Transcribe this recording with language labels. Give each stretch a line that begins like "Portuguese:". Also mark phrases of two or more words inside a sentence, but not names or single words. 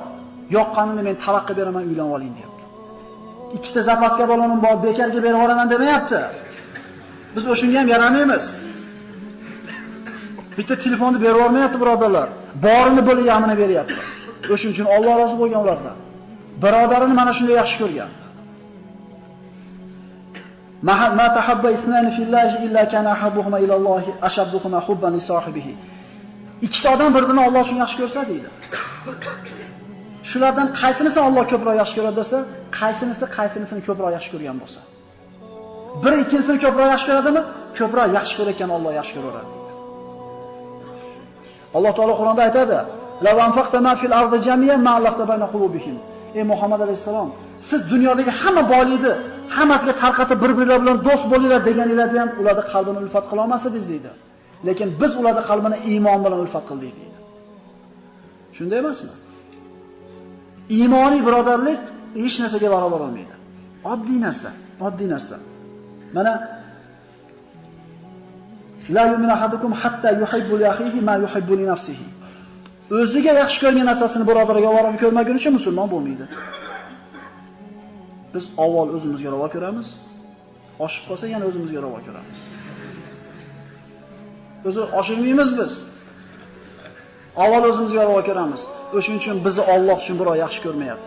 Uzbek: Yoqqanini men talaq qilib beraman, uylanib oling deyapti. Ikkita zapaska balonim bor, bekarga berib yuboraman demayapti. Biz o'shunga ham yaramaymiz. Bitta telefonni berib olmayapti birodarlar. Borini bo'lib yamini beryapti. O'shuning uchun Alloh rozi bo'lgan ulardan. Birodarini mana shunday yaxshi ko'rgan.
Arabic: ما تحابّ اثنان في الله إلا كان أحبّهما إلى الله أشدّهما حبًّا لصاحبه.
Uzbek: Ikkita odam bir-birini Alloh uchun yaxshi ko'rsa deydi. Shulardan qaysinisi Alloh ko'proq yaxshi ko'radi desa, qaysinisini ko'proq yaxshi ko'rgan bo'lsa. Biri ikkinchisini ko'proq yaxshi ko'radimi? Ko'proq yaxshi ko'rayotgan Alloh yaxshi ko'raveradi. Alloh taolo Qur'onda aytadi:
Arabic: "لو أنفقت ما في الأرض جميعا ما ألفت بين قلوبهم."
Uzbek: Ey Muhammad alayhisalom, siz dunyodagi hamma boylikni hammasiga tarqatib bir-birlar bilan do'st bo'linglar deganingizda ham ularning qalbini ulfat qila olmasdingiz deydi. Lekin biz ularning qalbini iymon bilan ulfat qildik deydi. Shunday emasmi? Iymoniy birodarlik hech narsaga barobar bo'lmaydi. Oddiy narsa.
Arabic: Mana لا يؤمن أحدكم حتى يحب لأخيه ما يحب لنفسه.
Uzbek: O'ziga yaxshi ko'rgan narsasini birodariga ravo ko'rmagunicha musulmon bo'lmaydi. Biz avval o'zimizga ravo ko'ramiz, oshib qolsa yana o'zimizga ravo ko'ramiz. O'zi oshirmaymiz biz. Avval o'zimizga ravo ko'ramiz. O'shuning uchun bizni Alloh uchun birov yaxshi ko'rmayapti.